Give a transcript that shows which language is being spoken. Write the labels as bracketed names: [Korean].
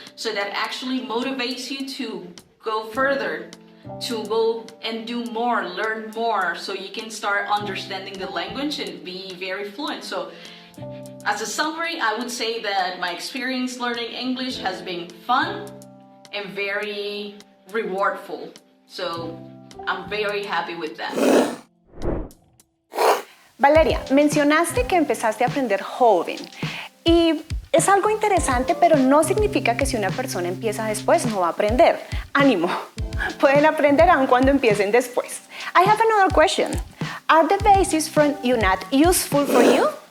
[English] So that actually motivates you to go further, to go and do more, learn more, so you can start understanding the language and be very fluent. So as a summary, I would say that my experience learning English has been fun and very rewardful. So I'm very happy with that. [Spanish] Valeria, mencionaste que empezaste a aprender joven y es algo interesante, pero no significa que si una persona empieza después no va a aprender. Ánimo, pueden aprender aun cuando empiecen después. [English] I have another question. Are the basics from UNAT useful for you?